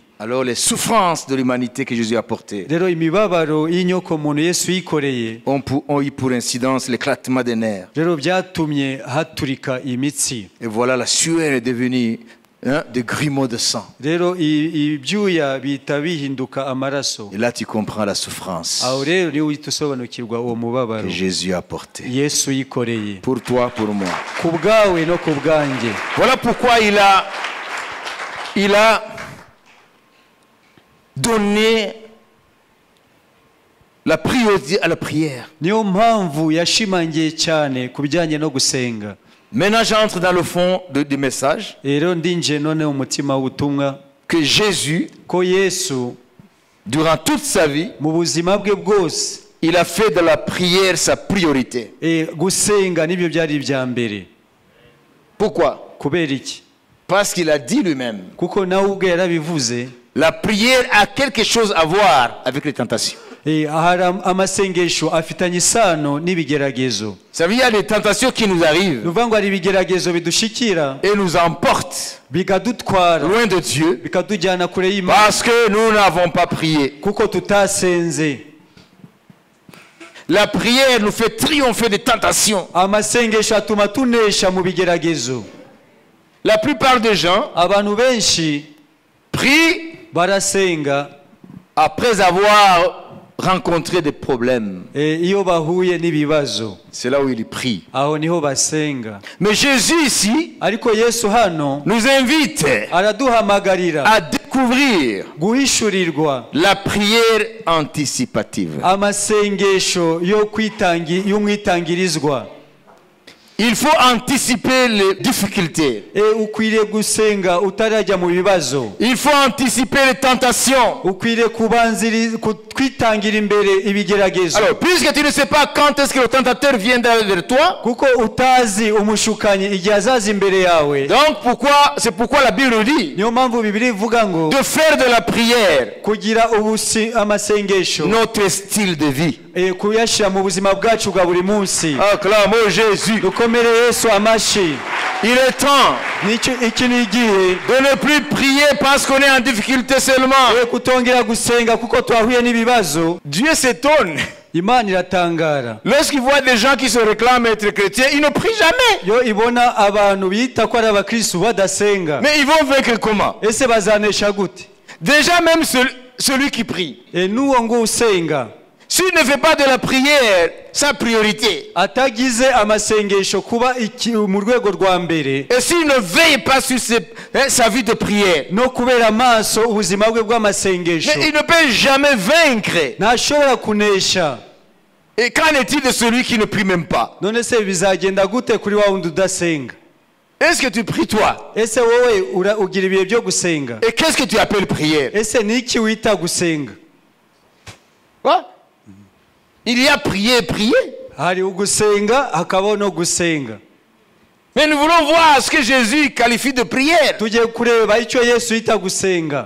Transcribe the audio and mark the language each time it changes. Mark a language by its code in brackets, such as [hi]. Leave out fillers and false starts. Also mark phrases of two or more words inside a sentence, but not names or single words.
[fr] Alors les souffrances de l'humanité que Jésus a portées [rw] Rero imibabaro y'inyoko muntu Yesu yikoreye [fr] ont eu pour incidence l'éclatement des nerfs. [rw] rero byatumye haturika imitsi. [fr] Et voilà, la sueur est devenue des grumeaux de sang. [rw] Rero ibyuya bita bihinduka amaraso. [fr] Et là tu comprends la souffrance [rw] Aho rero ni uhita usobanukirwa uwo mubabaro [fr] que Jésus a porté. [rw] Yesu yikoreye [fr] Pour toi, pour moi. [rw] ku bwawe no ku bwanjye. [fr] Voilà pourquoi il a donné la priorité à la prière. [rw] Niyo mpamvu yashimangiye cyane ku bijyanye no gusenga. [fr] Maintenant, j'entre dans le fond du message. [rw] Rero ndinje none umutima w'ubutumwa [fr] Que Jésus, [rw] ko Yesu [fr] durant toute sa vie, [rw] mu buzima bwe bwose [fr] il a fait de la prière sa priorité. [rw] gusenga nibyo byari ibya mbere. [fr] Pourquoi? [rw] Kubera iki? [fr] Parce qu'il a dit lui-même, [rw] Kuko nawe ubwe yarabivuze. [fr] la prière a quelque chose à voir avec les tentations. [rw] Hari amasengesho afitanye isano n'ibigeragezo. [fr] Ça veut dire qu'il y a des tentations qui nous arrivent [rw] Nuvuga ngo hari ibigeragezo bidushikira [fr] et nous emportent [rw] bikadutwara [fr] loin de Dieu [rw] bikatujyana kure y'Imana [fr] parce que nous n'avons pas prié. [rw] kuko tutasenze. [fr] La prière nous fait triompher des tentations. [rw] Amasengesho atuma tunesha mu bigeragezo. [fr] La plupart des gens [rw] Abantu benshi [fr] prient [rw] barasenga [fr] après avoir rencontré des problèmes. [rw] iyo bahuye n'ibibazo, [fr] C'est là où ils prient. [rw] aho niho basenga. [fr] Mais Jésus ici [rw] Ariko Yesu hano [fr] nous invite [rw] araduhamagarira [fr] à découvrir [rw] guhishurirwa [fr] la prière anticipative. [rw] amasengesho y'umwitangirizwa. [fr] Il faut anticiper les difficultés. [rw] Ukwiriye gusenga utarajya mu bibazo. [fr] Il faut anticiper les tentations. [rw] Ukwiriye kwitangira imbere ibigeragezo. [fr] Alors, puisque tu ne sais pas quand est-ce que le tentateur viendra vers toi, [rw] kuko utazi umushukanyi igihe azaza imbere yawe. [fr] donc c'est pourquoi la Bible dit [rw] Niyo mpamvu Bibiliya ivuga ngo [fr] de faire de la prière [rw] kugira amasengesho [fr] notre style de vie. [rw] kuyashyira mu buzima bwacu bwa buri munsi. [fr] Acclamons Jésus. [rw] Dukomere Yesu amashi. [fr] Il est temps [rw] iki ni igihe [fr] de ne plus prier parce qu'on est en difficulté seulement. [rw] kutongera gusenga kuko twahuye n'ibibazo. [fr] Dieu s'étonne. [rw] Imana iratangara [fr] Lorsqu'il voit des gens qui se réclament être chrétiens, ils ne prient jamais. [rw] yo ibona abantu bita ko ari abakristo badasenga. [fr] Mais ils vont vaincre comment? [rw] Ese bazanesha gute? [fr] Déjà même celui qui prie, [rw] N'uwo ngo usenga [fr] s'il ne fait pas de la prière sa priorité, [rw] atagize amasengesho kuba mu rwego rwa mbere, [fr] et s'il ne veille pas sur sa vie de prière, [rw] no kubera amaso ubuzima bwe bw'amasengesho, [fr] mais il ne peut jamais vaincre. [rw] ntashobora kunesha. [fr] Et qu'en est-il de celui qui ne prie même pas? [rw] None se bizagenda gute kuri wa wundi udasenga? [fr] Est-ce que tu pries toi? [rw] Ese wowe ugira ibihe byo gusenga? [fr] Et qu'est-ce que tu appelles prière? [rw] Ese ni iki wita gusenga? [fr] Quoi? Il y a prier, prier. [rw] Hari ugusenga hakabaho no gusenga. [fr] Mais nous voulons voir ce que Jésus qualifie de prière. [rw] Tugiye kureba icyo Yesu yita gusenga.